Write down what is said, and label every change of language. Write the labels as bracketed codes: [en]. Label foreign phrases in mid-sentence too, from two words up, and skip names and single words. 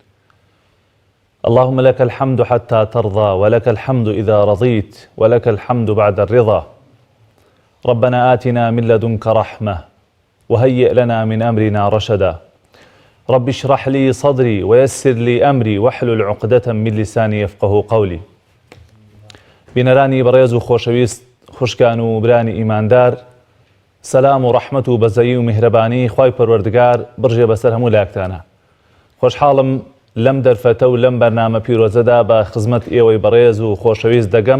[ar] اللهم لك الحمد حتى ترضى، ولك الحمد إذا رضيت، ولك الحمد بعد الرضا. ربنا آتنا من لدنك رحمة وهيئ لنا من أمرنا رشدا. رب اشرح لي صدري ويسر لي أمري واحلل عقدة من لساني يفقه قولي. [ckb] بینەرانی بەڕێز و خۆشەویست، خوشکان و برانی ئیماندار، سەلام و ڕەحمەت و بەزەیی و میهرەبانی خوای پەروەردگار بڕژێ بەسەر هەموو لایەکتانە. خۆشحاڵم لەم دەرفەتە و لەم بەرنامە پیرۆزەدا بە خزمەت ئێوەی بەڕێز و خۆشەویست دەگەم.